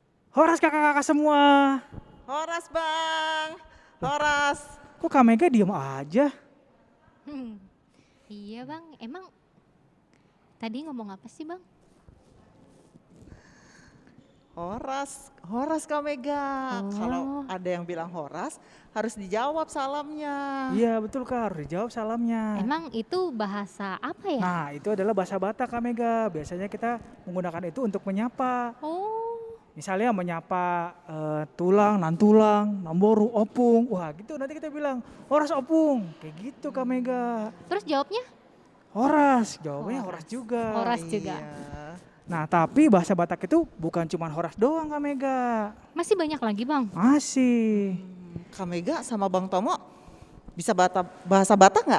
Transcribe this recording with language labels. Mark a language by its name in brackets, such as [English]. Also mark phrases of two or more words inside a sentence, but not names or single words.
[Indonesian] Horas kakak-kakak semua. Horas bang, Horas. Kok Kak Mega diem aja? Iya bang, emang tadi ngomong apa sih bang? Horas Kak Mega. Kalau ada yang bilang Horas, harus dijawab salamnya. Iya betul Kak, harus dijawab salamnya. Emang itu bahasa apa ya? Nah itu adalah bahasa Batak Kak Mega. Biasanya kita menggunakan itu untuk menyapa. Misalnya menyapa tulang, nantulang, namboru, opung. Wah gitu nanti kita bilang horas opung. Kayak gitu Kak Mega. Terus jawabnya? Horas, jawabnya horas juga. Horas juga. Nah tapi bahasa Batak itu bukan cuma horas doang Kak Mega. Masih banyak lagi bang? Masih. Kak Mega sama Bang Tomo bisa bahasa Batak nggak?